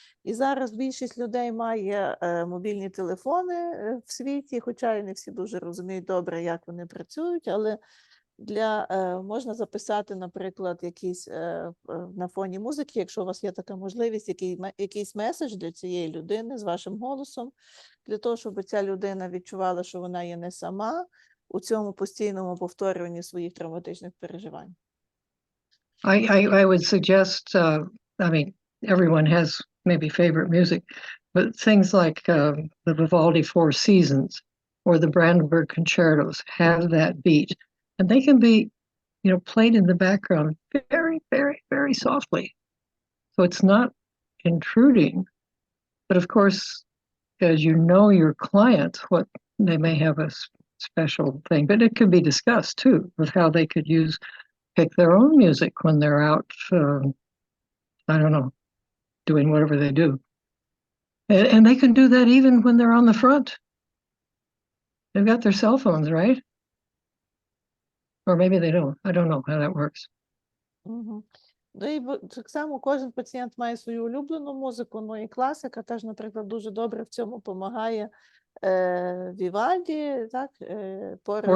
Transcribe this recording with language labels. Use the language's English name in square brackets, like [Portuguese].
[Ukrainian] І зараз більшість людей має мобільні телефони в світі, хоча і не всі дуже розуміють добре, як вони працюють, але можна записати, наприклад, якийсь на фоні музики, якщо у вас є така можливість, якийсь меседж для цієї людини з вашим голосом, для того, щоб ця людина відчувала, що вона є не сама, у цьому постійному повторюванні своїх травматичних переживань. [English] I would suggest, I mean, everyone has maybe favorite music, but things like the Vivaldi Four Seasons or the Brandenburg Concertos have that beat, and they can be, played in the background very, very, very softly. So it's not intruding, but of course, as you know your client, what they may have a special thing, but it could be discussed too, with how they could pick their own music when they're out, I don't know, doing whatever they do. And they can do that even when they're on the front. They've got their cell phones, right? Or maybe they don't. I don't know how that works. Угу. [Ukrainian] Ну і так само кожен пацієнт має свою улюблену музику, ну і класика теж, наприклад, дуже добре в цьому допомагає Вівальді, так, пори